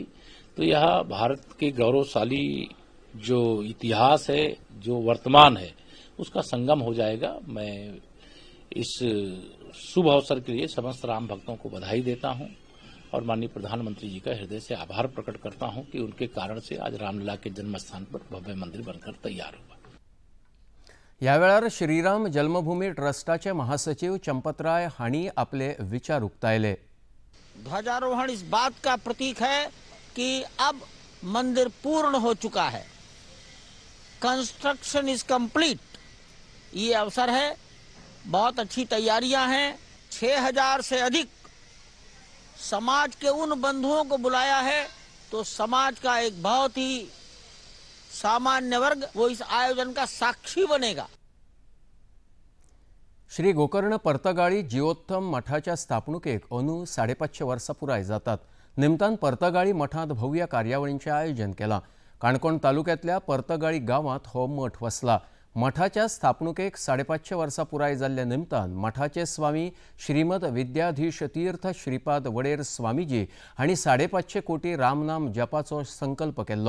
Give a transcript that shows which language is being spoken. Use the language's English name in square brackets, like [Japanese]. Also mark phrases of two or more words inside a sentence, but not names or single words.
[Hindi] तो यह भारत के गौरवशाली जो इतिहास है, जो वर्तमान है, उसका संगम हो जाएगा. मैं इस शुभ अवसर के लिए समस्त राम भक्तों को बधाई देता हूं और माननीय प्रधानमंत्री जी का हृदय से आभार प्रकट करता हूं कि उनके कारण से आज रामलला के जन्म स्थान पर भव्य मंदिर बनकर तैयार हुआ. [Konkani] ह्या वेळार श्रीराम जन्मभूमी ट्रस्टाचे महासचिव चंपतराय हांणी आपले विचार उक्तायले. [Hindi] ध्वजारोहण इस बात का प्रतीक है कि अब मंदिर पूर्ण हो चुका है, [English] construction is complete. [Hindi] ये अवसर है, बहुत अच्छी तैयारियां हैं. 6000 से अधिक समाज के उन बंधुओं को बुलाया है. तो समाज का एक बहुत ही सामान्य वर्ग वो इस आयोजन का साक्षी बनेगा. [Konkani] श्री गोकर्ण पर्तगाळी जिओत्तम मठाच्या स्थापणुकेक अंदू 550 वर्सां पुराय जातात. निमतान पर्तगाळी मठांत भव्य कार्यावळींचें आयोजन केलां. काणकोण तालुक्यांतल्या पर्तगाळी गांवांत हो मठ वसला. मठाच्या स्थापणुकेक 550 वर्सां पुराय जाल्ल्या निमतान मठाचे स्वामी श्रीमद विद्याधीश तीर्थ श्रीपाद वडेर स्वामीजी हांणी 550 कोटी रामनाम जपाचो संकल्प केल्लो.